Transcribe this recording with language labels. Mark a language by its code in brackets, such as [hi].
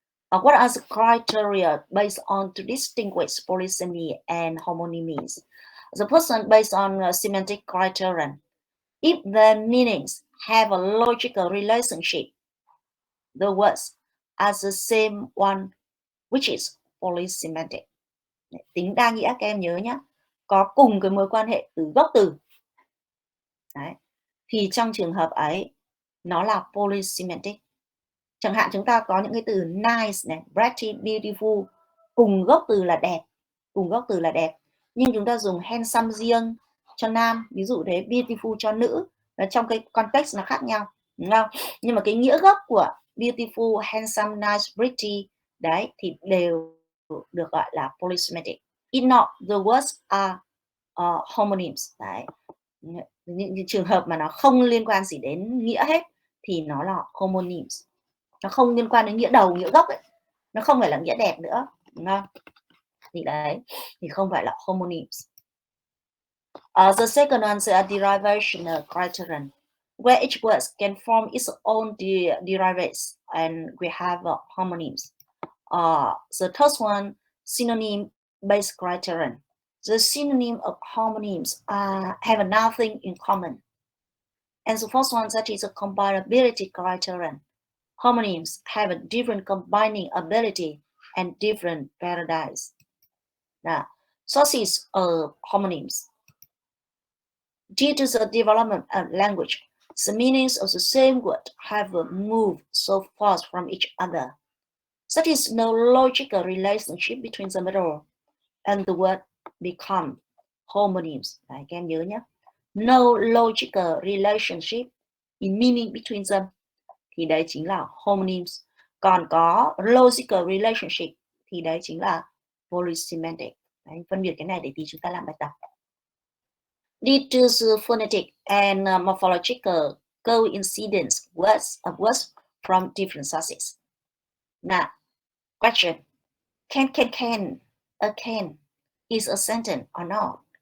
[en] What are the criteria based on to distinguish polysemy and homonymies? The first one based on semantic criterion. If the meanings have a logical relationship, the words are the same one, which is polysemantic. [vi] Tính đa nghĩa các em nhớ nhé, có cùng cái mối quan hệ từ gốc từ. Đấy. thì trong trường hợp ấy nó là polysemantic. Chẳng hạn chúng ta có những cái từ nice này, pretty, beautiful, cùng gốc từ là đẹp, nhưng chúng ta dùng handsome riêng cho nam, ví dụ thế, beautiful cho nữ, và trong cái context nó khác nhau, đúng không? Nhưng mà cái nghĩa gốc của beautiful, handsome, nice, pretty đấy thì đều được gọi là polysemantic. [en] If not, the words are homonyms. [vi] Đấy. Những trường hợp mà nó không liên quan gì đến nghĩa hết thì nó là homonyms. Nó không liên quan đến nghĩa đầu, nghĩa gốc ấy. Nó không phải là nghĩa đẹp nữa, đúng không? Thì đấy, thì không phải là homonyms. [en] The second one is a derivational criterion, where each word can form its own derivatives, and we have homonyms. The third one, synonym-based criterion. The synonym of homonyms have nothing in common. And the fourth one, that is a combinability criterion. Homonyms have a different combining ability and different paradigms. Now, sources of homonyms. Due to the development of language, the meanings of the same word have moved so far from each other. That is no logical relationship between the middle and the word become homonyms. [vi] Đấy, các em nhớ nhé. [en] No logical relationship in meaning between them. [vi] Thì đấy chính là homonyms. Còn có logical relationship thì đấy chính là polysemantic. Đấy, phân biệt cái này để tí chúng ta làm bài tập. [en] Due to the phonetic and morphological coincidence of words from different sources. Now, question. Can a can is a sentence or not?